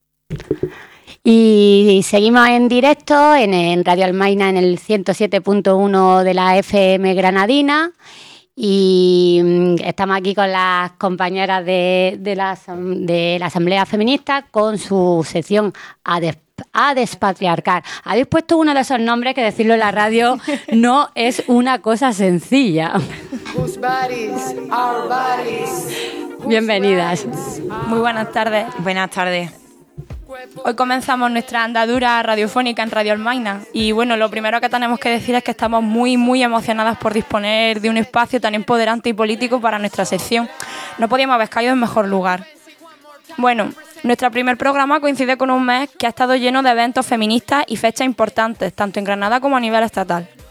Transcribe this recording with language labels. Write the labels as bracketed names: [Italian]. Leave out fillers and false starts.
[Spanish] Seguimos en directo en Radio Almaina en el 107.1 de la FM Granadina y estamos aquí con las compañeras de la Asamblea Feminista con su sección a despatriarcar. Habéis puesto uno de esos nombres que decirlo en la radio no es una cosa sencilla. [English] Whose bodies, our bodies. [Spanish] Bienvenidas. Muy buenas tardes. Buenas tardes. Hoy comenzamos nuestra andadura radiofónica en Radio Almaina y bueno, lo primero que tenemos que decir es que estamos muy, muy emocionadas por disponer de un espacio tan empoderante y político para nuestra sección. No podíamos haber caído en mejor lugar. Bueno, nuestro primer programa coincide con un mes que ha estado lleno de eventos feministas y fechas importantes, tanto en Granada como a nivel estatal.